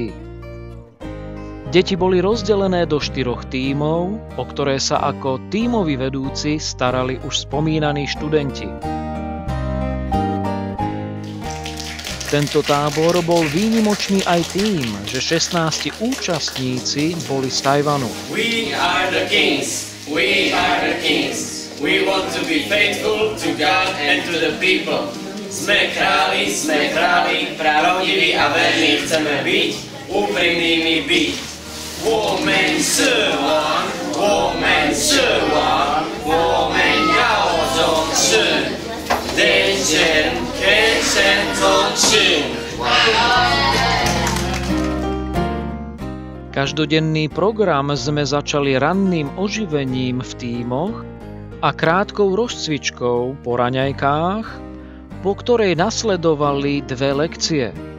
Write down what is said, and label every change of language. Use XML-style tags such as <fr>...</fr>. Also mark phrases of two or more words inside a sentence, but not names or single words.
<sk>Deti boli rozdelené do 4 tímov, o ktoré sa ako tímoví vedúci starali už spomínaní študenti. Tento tábor bol výnimočný aj tým, že 16 účastníci boli z Tajvanu.</sk> <en>We are the kings. We are the kings. We want to be faithful to God and to the people.</en> <sk>Sme králi, pravdiví a verní chceme byť, úprimnými byť.</sk> <zh>我们是王，我们是王，我们要忠实，人间天生忠实。</zh> <sk>Každodenný program sme začali ranným oživením v tímoch a krátkou rozcvičkou po raňajkách, po ktorej nasledovali 2 lekcie.</sk>